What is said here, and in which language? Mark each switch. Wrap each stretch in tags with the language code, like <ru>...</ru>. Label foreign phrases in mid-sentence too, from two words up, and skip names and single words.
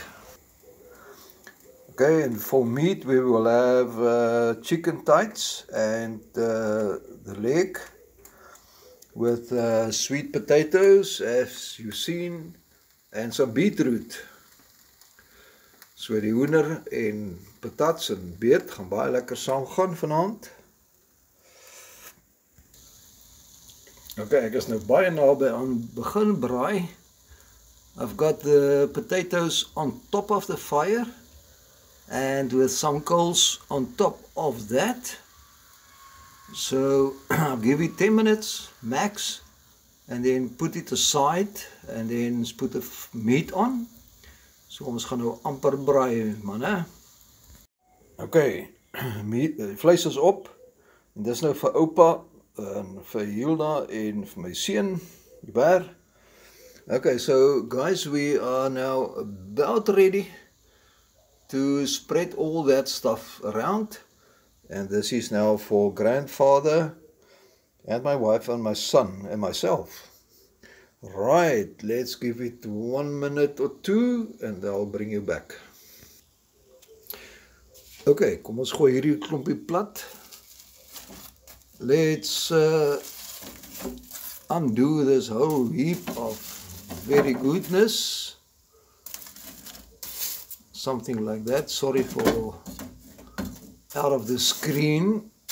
<en>Okay, and for meat we will have chicken thighs and the leg with sweet potatoes, as you've seen, and some beetroot.</en> <af>So die hoender en patats en beet gaan baie lekker saam gaan vanaand. Okay, ek is nou baie naby aan begin braai.</af> <en>I've got the potatoes on top of the fire and with some coals on top of that. So I'll give it 10 minutes max and then put it aside and then put the meat on.</en> <af>So ons gaan nou amper braai, manne. Okay, vleis is op. En dis nou vir oupa en vir Hilda en vir my seun, Hubert.</af> <en>Okay, so guys, we are now about ready to spread all that stuff around. And this is now for grandfather and my wife and my son and myself. Right, let's give it 1 minute or 2 and I'll bring you back.</en> <af>Okay, kom ons gooi hierdie klompie plat.</af> <en>Let's undo this whole heap of very goodness. Something like that. Sorry for out of the screen.</en>